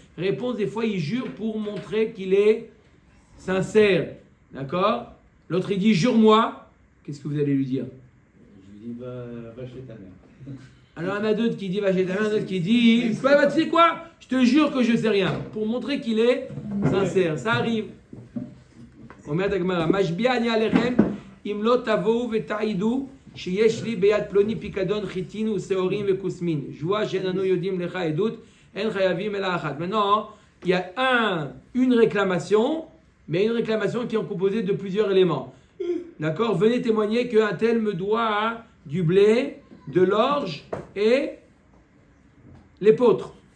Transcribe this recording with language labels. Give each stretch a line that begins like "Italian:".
French: Réponse, des fois il jure pour montrer qu'il est sincère. D'accord? L'autre il dit jure-moi. Qu'est-ce que vous allez lui dire? Je lui dis va chez ta mère. Alors il y en a d'autres qui disent va chez ta mère, d'autres qui disent tu sais quoi? Je te jure que je sais rien. Pour montrer qu'il est sincère. Ça arrive.
Hebrew: אומרת הגמרא, משביע אני עליכם אם לא תבואו ותעידו שיש לי ביד פלוני פיקדון חיטין ושעורים וכוסמין. שבועה שאין אנו יודעים לך עדות, אין חייבים אלא אחת.
French: Maintenant, il y a une réclamation, mais une réclamation qui est composée de plusieurs éléments. D'accord? Venez témoigner qu'un tel me doit du blé, de l'orge et l'épeautre.